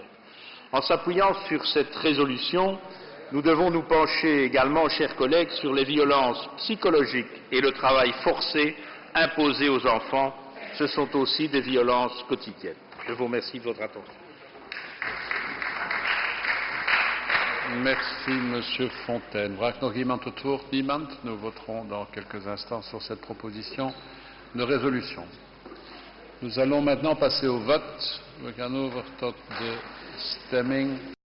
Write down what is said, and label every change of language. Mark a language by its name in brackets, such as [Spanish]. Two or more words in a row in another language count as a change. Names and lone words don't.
[French] En s'appuyant sur cette résolution, nous devons nous pencher également, chers collègues, sur les violences psychologiques et le travail forcé imposé aux enfants. Ce sont aussi des violences quotidiennes. Je vous remercie de votre attention. Merci, Monsieur Fontaine. [Dutch] Vraagt nog iemand het woord? Niemand? [French] Nous voterons dans quelques instants sur cette proposition de résolution. Nous allons maintenant passer au vote. [Dutch] We gaan over tot de stemming.